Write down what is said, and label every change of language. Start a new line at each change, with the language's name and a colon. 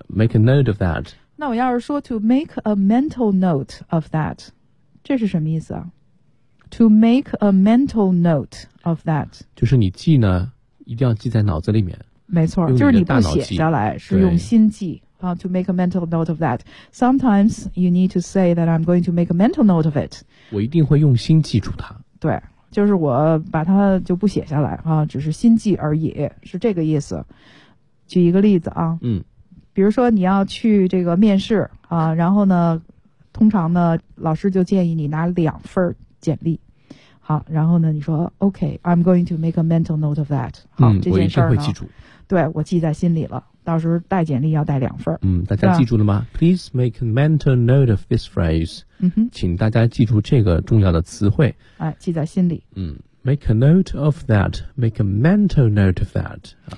English: Make a note of that.
Chinese: 那我要是说
English: to make a mental note of that，
Chinese: 这是什么意思啊
English: ？To make a mental note of that，
Chinese: 就是你记呢，一定要记在脑子里面。没错，就是你不写下来，是用心记啊。
English: To make a mental note of that， sometimes you need to say that I'm going to make a mental note of it。
Chinese: 我一定会用心记住它。对。就是我把它就不写下来啊，只是心记而已，是这个意思。举一个例子啊，嗯，比如说你要去这个面试啊，然后呢，通常呢，老师就建议你拿两份简历。好，然后呢，你说
English: OK， I'm going to make a mental note of that。
Chinese: 好，嗯，这件事儿呢，我一定会记住。对，我记在心里了，到时候带简历要带两份。嗯，大家记住了吗
English: ？Please make a mental note of this phrase。
Chinese: 请大家记住这个重要的词汇。哎，记在心里。
English: 嗯 ，make a note of that， make a mental note of that。